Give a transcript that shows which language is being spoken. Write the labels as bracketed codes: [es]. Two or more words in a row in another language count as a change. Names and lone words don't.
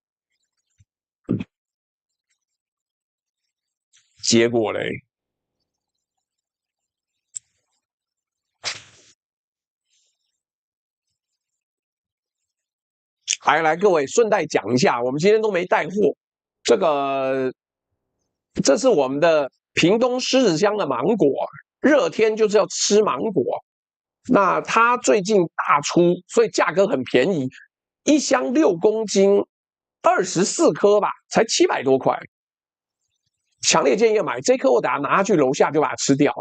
[zh] 結果嘞？來，各位，順帶講一下，我們今天都沒帶貨，這是我們的屏東獅子鄉的芒果，熱天就是要吃芒果。那它最近大出，所以價格很便宜，一箱6公斤，24顆吧，才700多塊。強烈建議買這顆，我等下拿下去樓下就把它吃掉了。